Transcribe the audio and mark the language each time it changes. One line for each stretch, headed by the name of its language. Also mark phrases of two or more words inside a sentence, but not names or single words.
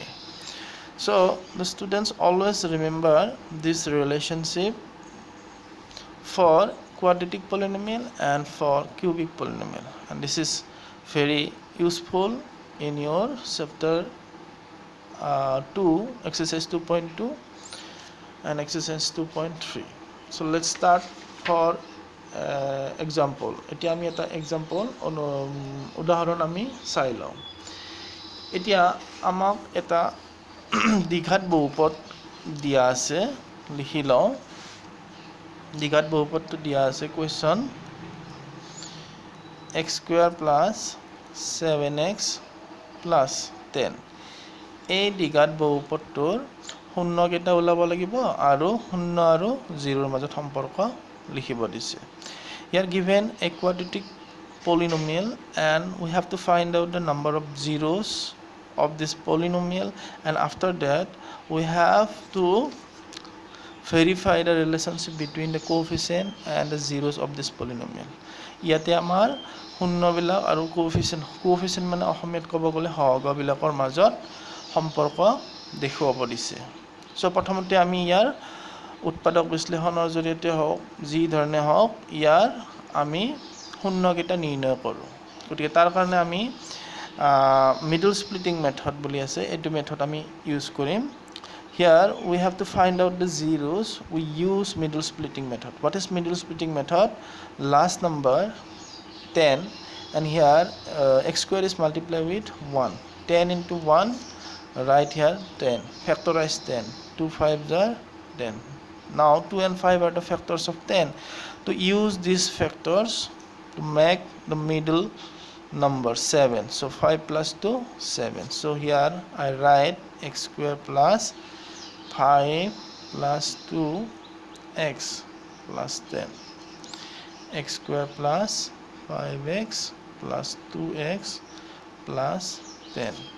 English: So the students always remember this relationship for quadratic polynomial and for cubic polynomial, and this is very useful in your chapter 2 exercise 2.2 and exercise 2.3. So let's start for example.
Assamese: এতিয়া আমি এটা example উদাহৰণ আমি চাই লওঁ এতিয়া আমাক এটা দ্বিঘাত বহুপদ দিয়া আছে লিখি লওঁ দ্বিঘাত বহুপদটো দিয়া আছে কোৱেশ্চন
English: x square plus 7x plus 10
Assamese: এই দ্বিঘাত বহুপদটোৰ শূন্য কেইটা ওলাব লাগিব আৰু শূন্য আৰু 0 ৰ মাজত সম্পৰ্ক লিখিব দিছে
English: here given a quadratic polynomial and we have to find out the number of zeros of this polynomial and after that we have to verify the relationship between the coefficient and the zeros of this polynomial
Assamese: ইয়াতে আমাৰ শূন্যবিলাক আৰু coefficient মানে অসমীয়াত ক'ব গ'লে সহগবিলাকৰ মাজত সম্পৰ্ক দেখুৱাব দিছে সো প্ৰথমতে আমি ইয়াৰ উৎপাদক বিশ্লেষণৰ জৰিয়তে হওক যি ধৰণে হওক ইয়াৰ আমি শূন্যকেইটা নিৰ্ণয় কৰোঁ গতিকে তাৰ কাৰণে আমি
English: middle splitting method
Assamese: বুলি আছে এইটো মেথড আমি ইউজ কৰিম
English: here we have to find out the zeros we use middle splitting method what is middle splitting method last number 10 and here x square is multiplied with 1 10 into 1 right here 10 factorize 10 2 5s are 10 now 2 and 5 are the factors of 10 to use these factors to make the middle number 7 so 5 plus 2 7 so here I write x square plus 5 plus 2x plus 10 x square plus 5x plus 2x plus 10